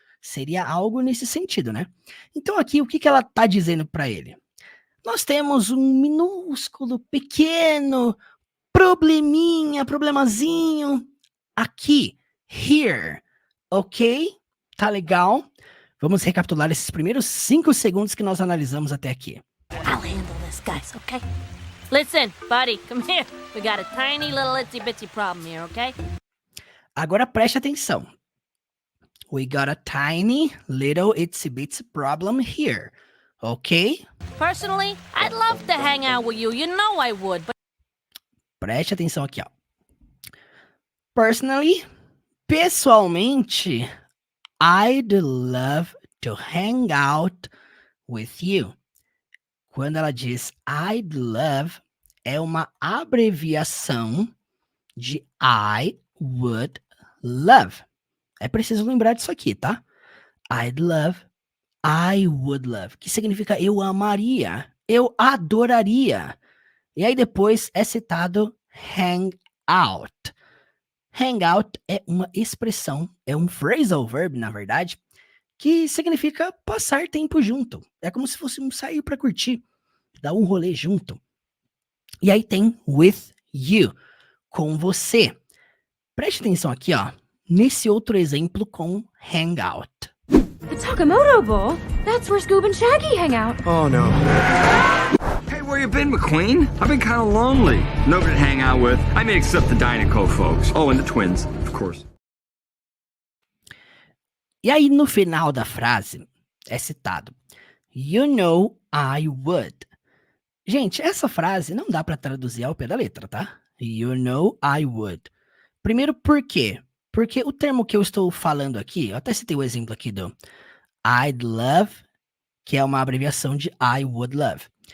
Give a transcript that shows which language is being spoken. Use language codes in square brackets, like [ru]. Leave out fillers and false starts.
[pt] Seria algo nesse sentido, né? Então, aqui, o que que ela está dizendo para ele? Nós temos um minúsculo, pequeno, probleminha, problemazinho. Aqui, here, ok? Tá legal? Vamos recapitular esses primeiros 5 segundos que nós analisamos até aqui. [en] I'll handle this, guys, okay? Listen, buddy, come here. We got a tiny little itsy bitsy problem here, okay? [pt] Agora preste atenção. [en] We got a tiny little itsy bitsy problem here, ok? Personally, I'd love to hang out with you. You know I would, but [pt] Preste atenção aqui, ó. [en] Personally, [pt] pessoalmente, [en] I'd love to hang out with you. [pt] Quando ela diz [en] I'd love, [pt] é uma abreviação de [en] I would love. [pt] É preciso lembrar disso aqui, tá? [en] I'd love, I would love, [pt] que significa eu amaria, eu adoraria. E aí depois é citado hang out. Hang out é uma expressão, é um phrasal verb, na verdade, que significa passar tempo junto. É como se fosse um sair para curtir, dar um rolê junto. E aí tem [en] with you, [pt] com você. Preste atenção aqui, ó, nesse outro exemplo com hang out. [en] The Takamoto Bowl? That's where Scoob and Shaggy hang out. Oh no. Hey, where you been, McQueen? I've been kind of lonely. Nobody to hang out with. I mean, except the Dynaco folks. Oh, and the twins, of course. [pt] E aí no final da frase é citado [en] You know I would. [pt] Gente, essa frase não dá para traduzir ao pé da letra, tá? [en] You know I would. [pt] Primeiro, por quê? Porque o termo que eu estou falando aqui, eu até citei o exemplo aqui do [en] I'd love, [pt] que é uma abreviação de [en] I would love.